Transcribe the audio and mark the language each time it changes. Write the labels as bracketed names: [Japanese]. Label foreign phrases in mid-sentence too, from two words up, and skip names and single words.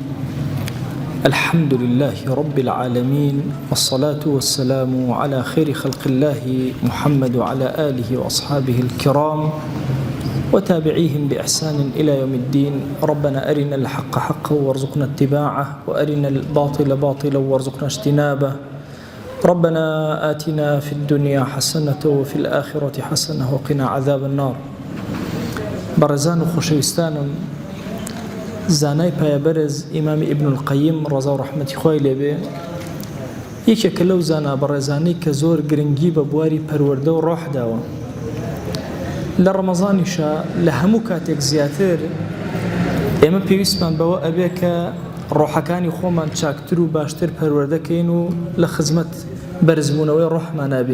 [Arabic] الحمد لله رب العالمين، والصلاة والسلام على خير خلق الله محمد وعلى آله وأصحابه الكرام وتابعيهم بإحسان إلى يوم الدين. ربنا أرنا الحق حقا وارزقنا اتباعه، وأرنا الباطل باطلا وارزقنا اجتنابه. ربنا آتنا في الدنيا حسنة وفي الآخرة حسنة وقنا عذاب النار. [Central Kurdish] برزان وخشوستانم زانای پایبرز امام ابن القیم رضا و رحمتی خوای لێبێ یەکێکە لەو زانا بەڕێزانەی کە زۆر گرنگی بە بواری پەروەردە و ڕۆحداوە. لە ڕەمەزانیشە لە هەموو کاتێک زیاتر ئێمە پێویستمان بەوە ئەبێ کە ڕۆحەکانی خۆمان چاکتر و باشتر پەروەردەکەین و لە خزمەت بەرزبوونەوەی ڕۆحمان نابین.